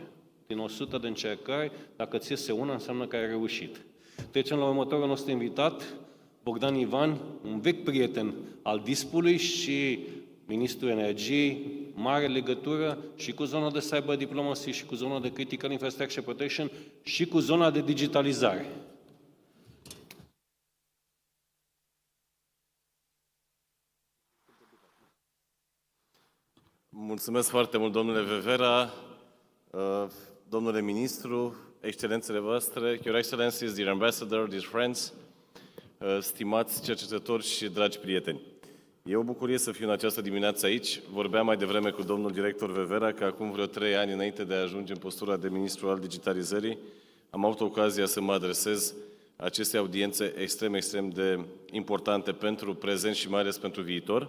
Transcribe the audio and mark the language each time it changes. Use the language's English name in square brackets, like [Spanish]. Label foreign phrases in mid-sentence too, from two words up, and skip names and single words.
[Romanian] Din 100 de încercări, dacă ți iese una, înseamnă că ai reușit. Trecem la următorul nostru invitat, Bogdan Ivan, un vechi prieten al DISP-ului și ministrul energiei, mare legătură și cu zona de [English] cyber diplomacy, [Romanian] și cu zona de [English] critical infrastructure protection, [Romanian] și cu zona de digitalizare. Mulțumesc foarte mult, domnule Vevera, domnule ministru, excelențele voastre, [English] Your Excellencies, dear ambassador, dear friends, [Romanian] stimați cercetători și dragi prieteni. E o bucurie să fiu în această dimineață aici. Vorbeam mai devreme cu domnul director Vevera că acum vreo 3 ani înainte de a ajunge în postura de ministru al digitalizării, am avut ocazia să mă adresez acestei audiențe extrem de importante pentru prezent și mai ales pentru viitor.